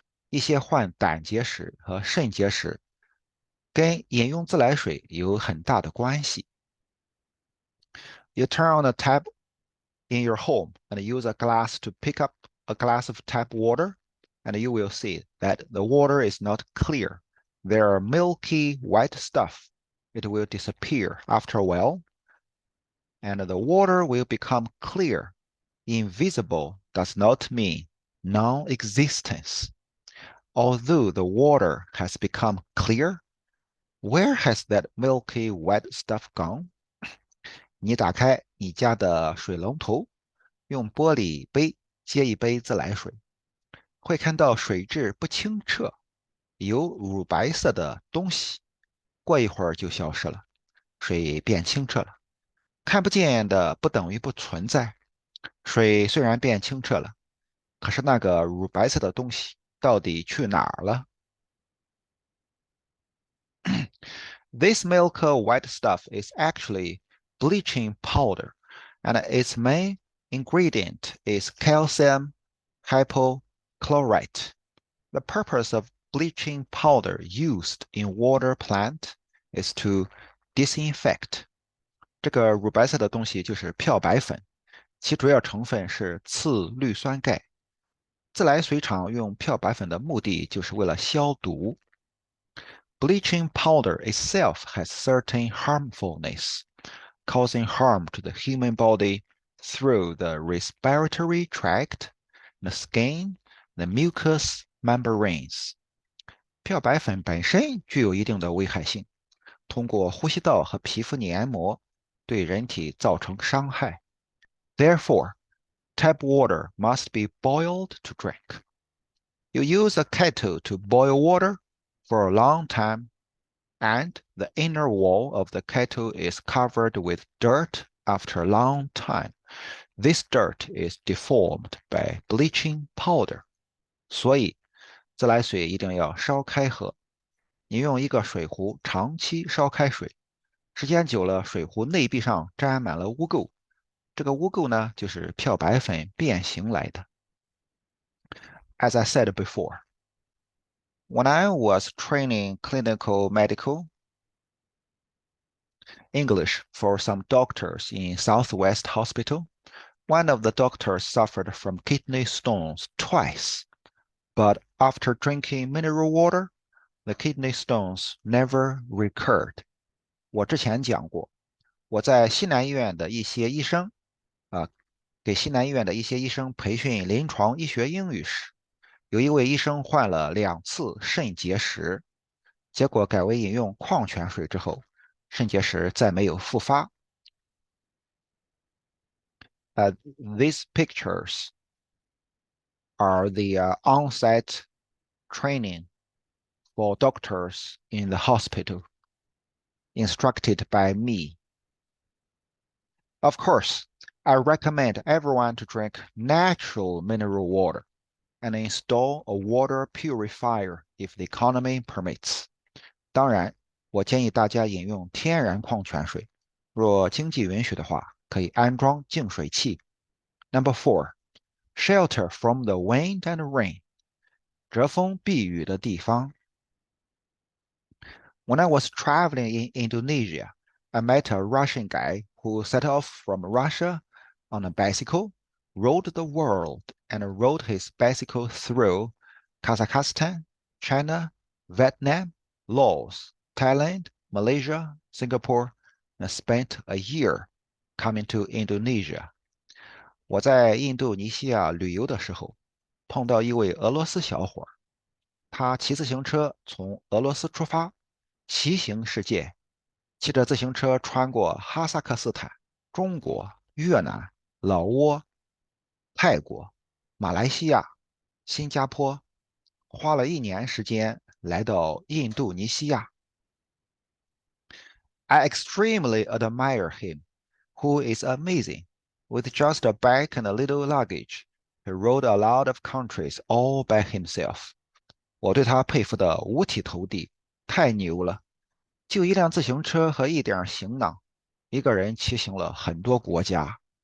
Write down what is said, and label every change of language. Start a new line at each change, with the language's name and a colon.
Chinese: 一些患胆结石和肾结石跟饮用自来水有很大的关系。
English: You turn on a tap in your home and use a glass to pick up a glass of tap water, and you will see that the water is not clear. There are milky white stuff. It will disappear after a while, and the water will become clear. Invisible does not mean non-existence. Although the water has become clear, where has that milky white stuff gone?
Chinese: 你打开你家的水龙头，用玻璃杯接一杯自来水，会看到水质不清澈，有乳白色的东西，过一会儿就消失了，水变清澈了。看不见的不等于不存在，水虽然变清澈了，可是那个乳白色的东西到底去哪儿了？
English: This milk white stuff is actually bleaching powder, and its main ingredient is calcium hypochlorite. The purpose of bleaching powder used in water plant is to disinfect.
Chinese: 这个乳白色的东西就是漂白粉，其主要成分是次氯酸钙。自来水厂用漂白粉的目的就是为了消毒。
English: Bleaching powder itself has certain harmfulness, causing harm to the human body through the respiratory tract, the skin, the mucous membranes.
Chinese: 漂白粉本身具有一定的危害性，通过呼吸道和皮肤黏膜对人体造成伤害。
English: Therefore, tap water must be boiled to drink. You use a kettle to boil water for a long time, and the inner wall of the kettle is covered with dirt after a long time. This dirt is deformed by bleaching powder.
Chinese: 所以，自来水一定要烧开喝。你用一个水壶长期烧开水，时间久了，水壶内壁上沾满了污垢。这个污垢呢，就是漂白粉变形来的。
English: As I said before, when I was training clinical medical English for some doctors in Southwest Hospital, one of the doctors suffered from kidney stones twice. But after drinking mineral water, The kidney stones never recurred.
Chinese: 我之前讲过，我在西南医院的一些医生啊，给西南医院的一些医生培训临床医学英语时，有一位医生患了2次肾结石，结果改为饮用矿泉水之后，肾结石再没有复发。
English: These pictures are the on-site training for doctors in the hospital, instructed by me. Of course, I recommend everyone to drink natural mineral water and install a water purifier if the economy permits.
Chinese: 当然，我建议大家饮用天然矿泉水，若经济允许的话，可以安装净水器。
English: Number 4, shelter from the wind and rain.
Chinese: 遮风避雨的地方。
English: When I was traveling in Indonesia, I met a Russian guy who set off from Russia on a bicycle, rode the world, and rode his bicycle through Kazakhstan, China, Vietnam, Laos, Thailand, Malaysia, Singapore, and spent a year coming to Indonesia.
Chinese: 我在印度尼西亚旅游的时候，碰到一位俄罗斯小伙，他骑自行车从俄罗斯出发，骑行世界，骑着自行车穿过哈萨克斯坦、中国、越南、老挝、泰国、马来西亚、新加坡，花了1年时间来到印度尼西亚。
English: I extremely admire him, who is amazing. With just a bike and a little luggage, he rode a lot of countries all by himself.
Chinese: 我对他佩服的五体投地，太牛了！就一辆自行车和一点行囊，一个人骑行了很多国家。